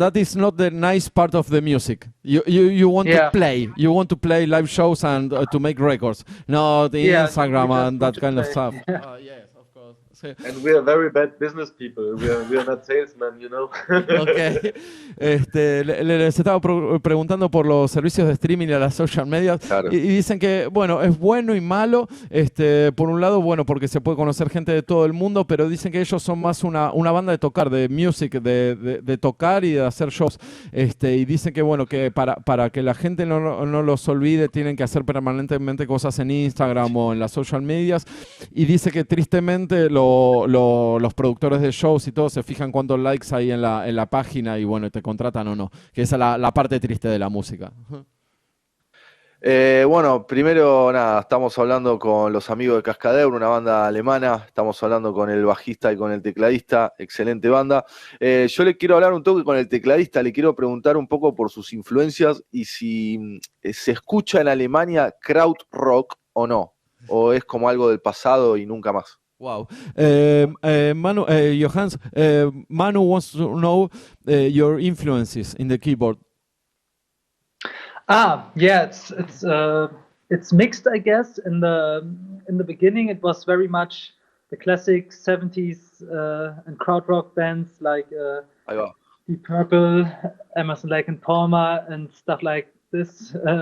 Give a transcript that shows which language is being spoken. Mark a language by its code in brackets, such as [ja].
[en] That is not the nice part of the music. You want to play. You want to play live shows and to make records. No, the Instagram and that kind of stuff. Yes, of course. Sí. And we are very bad business people. We are not salesmen, you know. Okay. [es] Les estaba preguntando por los servicios de streaming y a las social media, claro. y dicen que, bueno, es bueno y malo. Por un lado, bueno, porque se puede conocer gente de todo el mundo, pero dicen que ellos son más una banda de tocar, de music, de tocar y de hacer shows. Y dicen que, bueno, que para que la gente no los olvide, tienen que hacer permanentemente cosas en Instagram o en las social medias. Y dice que tristemente los productores de shows y todo se fijan cuántos likes hay en la página y bueno, te contratan o no, que esa es la parte triste de la música. Bueno, primero nada, estamos hablando con los amigos de KASKADEUR, una banda alemana. Estamos hablando con el bajista y con el tecladista, excelente banda. Yo le quiero hablar un toque con el tecladista, le quiero preguntar un poco por sus influencias y si se escucha en Alemania krautrock o no, o es como algo del pasado y nunca más. [en] Wow. Manu, Johannes, Manu wants to know your influences in the keyboard. Yeah, it's mixed, I guess. In the beginning, it was very much the classic 70s and krautrock bands like Deep Purple, Emerson, Lake and Palmer, and stuff like this.